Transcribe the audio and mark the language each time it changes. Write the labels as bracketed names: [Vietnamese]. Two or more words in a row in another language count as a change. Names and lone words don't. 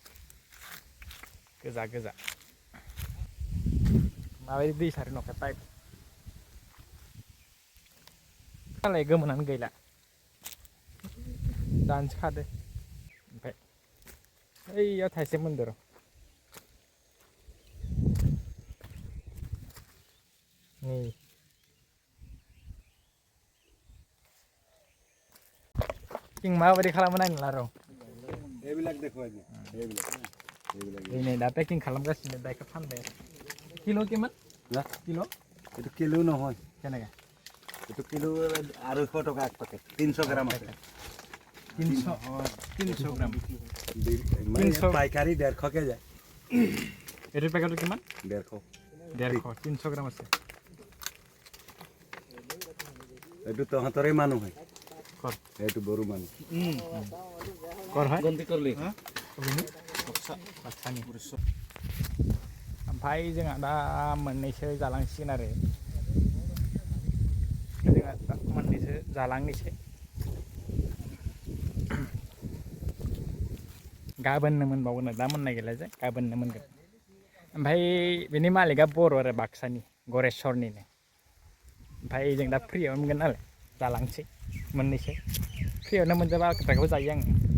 [Bodo] गोजा गोजा माबायदि दै सारो न'खाय पाइप नालाय गोमोनानो गैला दानसो खादो ओमफ्राय ओइयाव थाइसे मोनदो र' नै কিং माबायदि खालामो नायनोला र' [Assamese] এইবিলাক দেখুৱাই দিয়া [Bodo] नै दा पेकिं खालामगासिनो दा बेखौ फानबाय किल' किमान [Assamese] না [Bodo] किल' [Assamese] এইটো কিলো নহয় কেনেকৈ এইটো কিলো 250 টকা এক পেকেট 300 গ্রাম আছে 300 গ্রাম পাইকারি 150 কে যায় এইটোৰ পেকেটটো কিমান 150 300 গ্রাম আছে এইটো তহঁতৰে মানুহ হয় কৰ এইটো বড়ো মানুহ কৰ হয় [Bodo] गन्थि करलि बाक्सानि ओमफ्राय जोंहा दा मोननैसो जालांसिगोन आरो जोंहा दा मोननैसो जालांनोसै गाबोननो मोनबावगोन दा मोननाय गैला जे गाबोननो मोनगोन ओमफ्राय बेनि मालिकआ बर' आरो बाक्सानि गरेस्वरनिनो ओमफ्राय जों दा फ्रियावनो मोनगोन नालाय जालांसै मोननैसो फ्रियावनो मोनजाबा खोथाखौबो जायो आङो